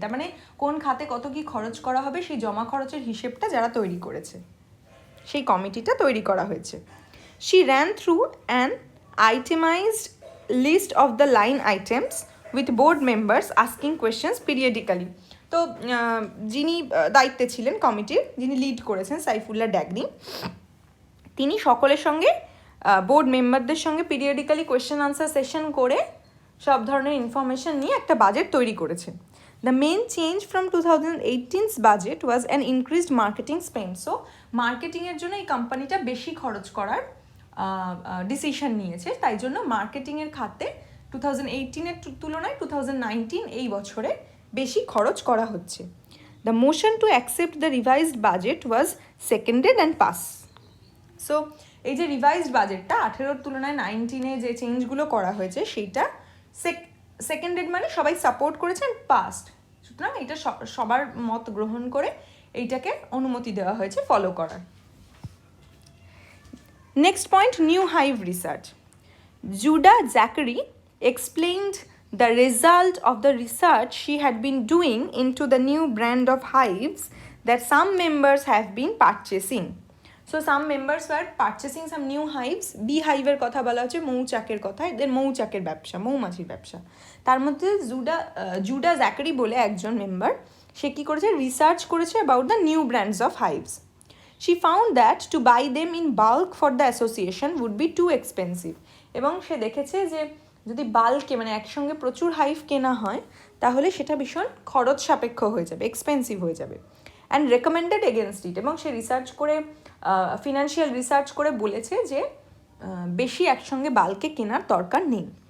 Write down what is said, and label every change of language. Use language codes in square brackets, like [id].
[bn] তার মানে কোন খাতে কত কি খরচ করা হবে সেই জমা খরচের হিসেবটা যারা তৈরি করেছে সেই কমিটিটা তৈরি করা হয়েছে. [en] She ran through an itemized list of the line items with board members asking questions periodically. [bn] তো যিনি দায়িত্বে ছিলেন কমিটির, যিনি লিড করেছেন সাইফুল্লাহ ড্যাগনি, তিনি সকলের সঙ্গে বোর্ড মেম্বারদের সঙ্গে পিরিয়ডিক্যালি কোয়েশ্চেন আনসার সেশন করে সব ধরনের ইনফরমেশন নিয়ে একটা বাজেট তৈরি করেছেন. [en] The main change from 2018's budget was an increased marketing spend. [bn] So মার্কেটিংয়ের জন্য এই কোম্পানিটা বেশি খরচ করার ডিসিশন নিয়েছে, তাই জন্য মার্কেটিংয়ের খাতে 2018-এর তুলনায় 2019 এই বছরে বেশি খরচ করা হচ্ছে. [en] The motion to accept the revised budget was seconded and pass. [bn] So এই যে রিভাইজড বাজেটটা 18-র তুলনায় 19-এ যে চেঞ্জগুলো করা হয়েছে সেইটা সেকেন্ডেড মানে সবাই সাপোর্ট করেছেন, পাস্ট. সুতরাং এটা সবার মত গ্রহণ করে এইটাকে অনুমতি দেওয়া হয়েছে ফলো করার. [en] Next point, new hive research. Judah Zachary explained the result of the research she had been doing into the new brand of hives that some members have been purchasing. So some members were purchasing some new hives. [bn] Beehive-এর কথা বলা হচ্ছে, মৌচাকের কথা, এদের মৌচাকের ব্যবসা, মৌমাছির ব্যবসা. তার মধ্যে জুডা জ্যাকারি বলে একজন মেম্বার, সে কী করেছে, রিসার্চ করেছে [en] About the new brands of hives. She found that to buy them in bulk for the association would be too expensive. [bn] এবং সে দেখেছে যে যদি বাল্কে মানে একসঙ্গে প্রচুর হাইভ কেনা হয় তাহলে সেটা ভীষণ খরচ সাপেক্ষ হয়ে যাবে, এক্সপেন্সিভ হয়ে যাবে. [en] And recommended against it. [bn] এবং সে রিসার্চ করে, ফিনান্সিয়াল রিসার্চ করে বলেছে যে বেশি একসঙ্গে বাল্কে কেনার দরকার নেই.